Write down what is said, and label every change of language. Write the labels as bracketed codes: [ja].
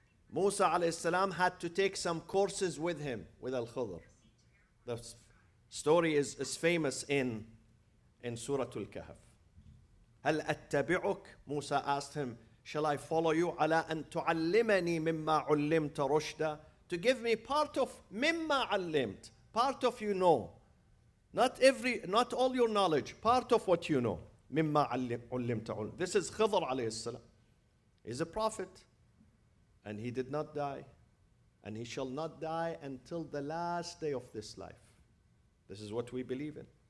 [en] Musa alayhi salam had to take some courses with him, with Al-Khidr. The story is famous in Surah Al-Kahf. [ar] هل أتبعك? [en] Musa asked him, shall I follow you? [ar] على أن تعلمني مما علمت رشدا. [en] To give me part of [ar] مما علمت, [en] part of you know. Not all your knowledge, part of what you know. [ar] مما علمت علم. [en] This is Khidr alayhi salam. He's a prophet. And he did not die. And he shall not die until the last day of this life. This is what we believe in.